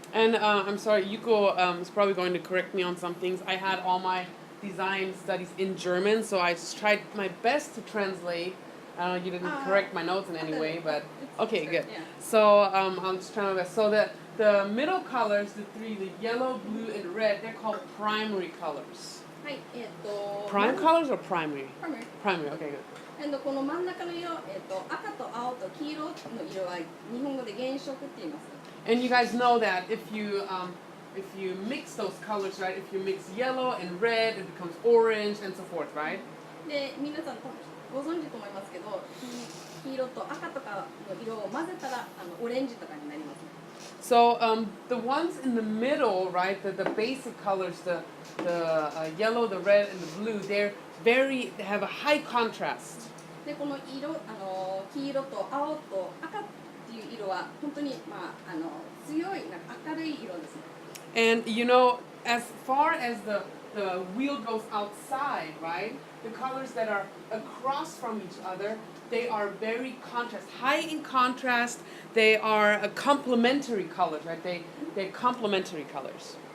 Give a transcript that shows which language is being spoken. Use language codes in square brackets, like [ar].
[en] And I'm sorry, Yuko is probably going to correct me on some things. I had all my design studies in German, so I just tried my best to translate. You didn't correct my notes in any way, but okay, good. Yeah. So I'm just trying my best. So the middle colors, the three, the yellow, blue, and red, they're called primary colors. [ja] はい、 [en] Prime colors or primary? primary. Primary, okay, good. [ja] この真ん中の色、赤と青と黄色の色は日本語で原色って言います。 [en] And you guys know that if you mix those colors, right? If you mix yellow and red, it becomes orange and so forth, right? [ja] で、皆さん多分ご存知と思いますけど、黄色と赤とかの色を混ぜたらオレンジとかになりますね。 [en] So the ones in the middle, right? The basic colors, the yellow, the red, and the blue, they're they have a high contrast. [ja] でこの色黄色と青と赤っていう色は本当に強いなんか明るい色ですね。 And as far as the wheel goes outside, right? The colors that are across from each other, they are very high in contrast. They are complementary colors, right? They're complementary colors.